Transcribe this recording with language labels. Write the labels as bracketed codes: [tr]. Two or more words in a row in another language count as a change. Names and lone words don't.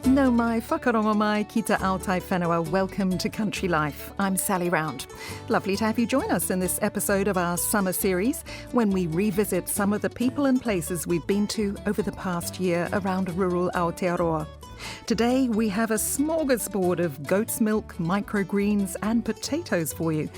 [mi] Nau mai, whakarongo mai, ki te Aotai whenua. [en] Welcome to Country Life. I'm Sally Round. Lovely to have you join us in this episode of our summer series when we revisit some of the people and places we've been to over the past year around rural Aotearoa. Today we have a smorgasbord of goat's milk, microgreens and potatoes for you.